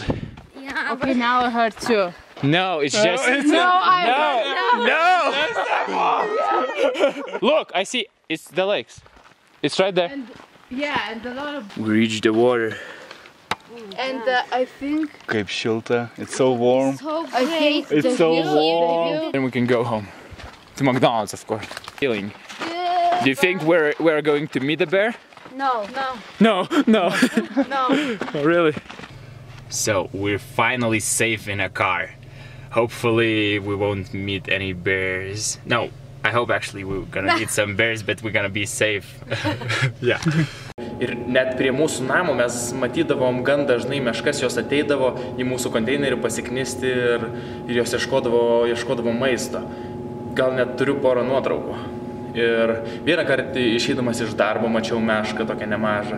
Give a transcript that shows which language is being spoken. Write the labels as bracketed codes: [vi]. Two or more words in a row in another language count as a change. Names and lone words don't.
[en] Yeah, Okay, now I heard too. No, it's just... No, No! Look, I see. It's the lakes. It's right there. Yeah, and a lot of. We reached the water. And I think. [lt] Kaip šilta. [en] It's so warm. so I great. think It's the so view- warm. Then we can go home. To McDonald's, of course. Feeling. Do you think we're going to meet a bear? No. No. No. Oh, really? So we're finally safe in a car. Hopefully we won't meet any bears. No, I hope actually we're gonna meet some bears, but we're gonna be safe. Yeah. [lt] Ir net prie mūsų namo mes matydavom gan dažnai meškas, jos ateidavo į mūsų konteinerį pasiknisti ir jos ieškodavo maisto. Gal net turiu porą nuotraukų. Ir vieną kartą išeidamas iš darbo mačiau mešką tokią nemažą.